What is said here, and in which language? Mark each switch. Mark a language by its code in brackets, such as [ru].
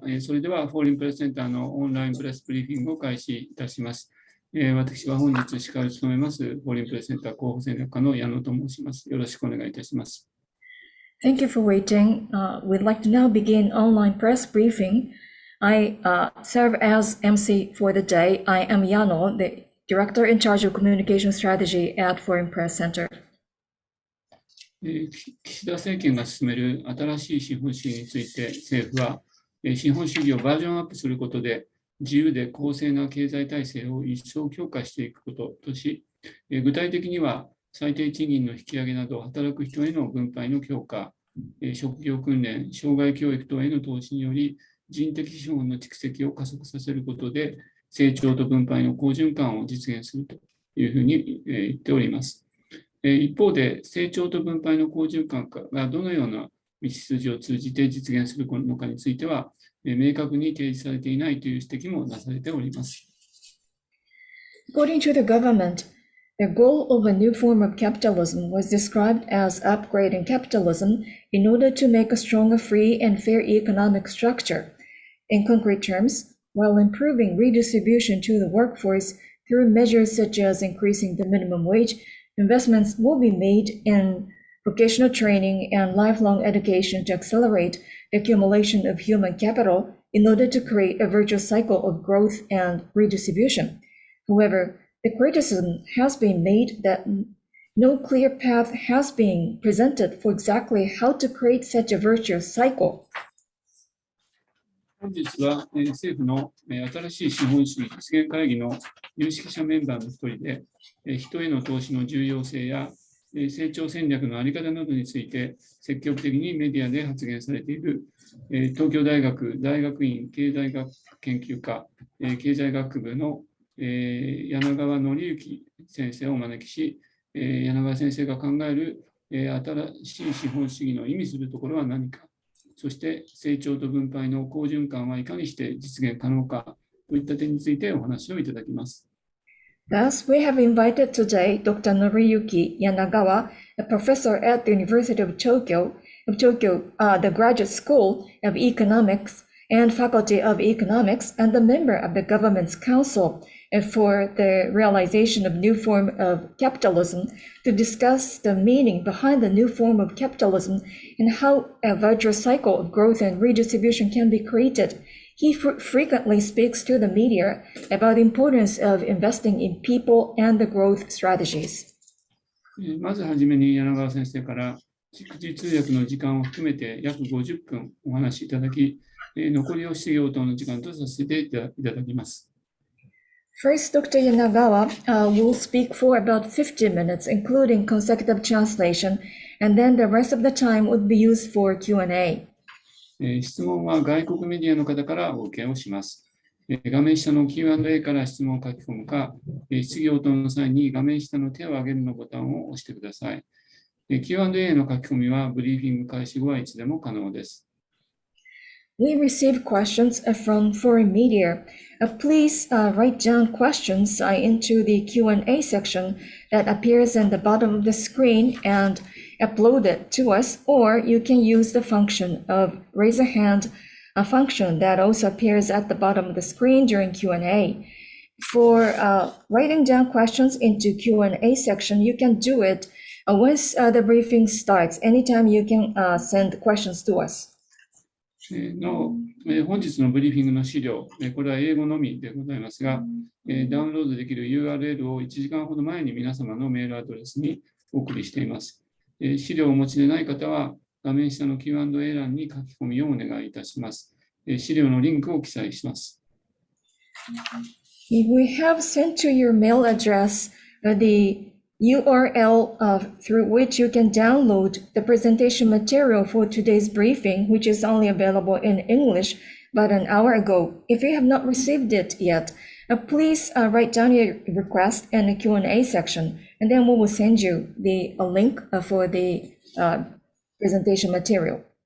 [ja] それでは、フォーリンプレスセンターのオンラインプレスブリーフィングを開始いたします。私は本日司会を務めます、フォーリンプレスセンター広報戦略課の矢野と申します。よろしくお願いいたします。 [en] Thank you for waiting. We'd like to now begin online press briefing. I serve as MC for the day. I am Yano, the Director in charge of Communication Strategy at Foreign Press Center. [ja] 岸田政権が進める新しい資本主義について政府は資本主義をバージョンアップすることで自由で公正な経済体制を一層強化していくこととし、具体的には最低賃金の引き上げなど働く人への分配の強化、職業訓練、障害教育等への投資により人的資本の蓄積を加速させることで成長と分配の好循環を実現するというふうに言っております。一方で、成長と分配の好循環がどのような道筋を通じて実現するのかについては、明確に提示されていないという指摘もなされております。 [en] According to the government, the goal of a new form of capitalism was described as upgrading capitalism in order to make a stronger, free, and fair economic structure. In concrete terms, while improving redistribution to the workforce through measures such as increasing the minimum wage, investments will be made in vocational training and lifelong education to accelerate the accumulation of human capital in order to create a virtuous cycle of growth and redistribution. However, the criticism has been made that no clear path has been presented for exactly how to create such a virtuous cycle. [ja] 本日は政府の新しい資本主義実現会議の有識者メンバーの一人で、人への投資の重要性や成長戦略の在り方などについて積極的にメディアで発言されている東京大学大学院経済学研究科経済学部の柳川範之先生をお招きし、柳川先生が考える新しい資本主義の意味するところは何か、そして成長と分配の好循環はいかにして実現可能かといった点についてお話をいただきます。 [en] Thus, we have invited today Dr. Noriyuki Yanagawa, a professor at the University of Tokyo, the Graduate School of Economics and Faculty of Economics, and a member of the Government's Council for the Realization of New Form of Capitalism, to discuss the meaning behind the new form of capitalism and how a virtuous cycle of growth and redistribution can be created. He frequently speaks to the media about the importance of investing in people and the growth strategies. [ja] まずはじめに柳川先生から逐次通訳の時間を含めて約50分お話しいただき、残りを質疑応答の時間とさせていただきます。 [en] First, Dr. Yanagawa will speak for about 50 minutes, including consecutive translation, and then the rest of the time would be used for Q&A. [ja] 質問は外国メディアの方からお受けをします。画面下の Q&A から質問を書き込むか、質疑応答の際に画面下の手を挙げるのボタンを押してください。 Q&A の書き込みはブリーフィング開始後はいつでも可能です。 [en] We receive questions from foreign media. Please write down questions into the Q&A section that appears at the bottom of the screen and upload it to us, or you can use the function of raise a hand, a function that also appears at the bottom of the screen during Q&A. For writing down questions into Q&A section, you can do it once the briefing starts. Anytime you can send questions to us. [ja] 本日のブリーフィングの資料、これは英語のみでございますが、ダウンロードできる URL を1時間ほど前に皆様のメールアドレスにお送りしています。資料をお持ちでない方は、画面下の Q&A 欄に書き込みをお願いいたします。資料のリンクを記載します。 [en] We have sent to your mail address the URL through which you can download the presentation material for today's briefing, which is only available in English about an hour ago. If you have not received it yet, please write down your request in the Q&A section, and then we will send you a link for the presentation material.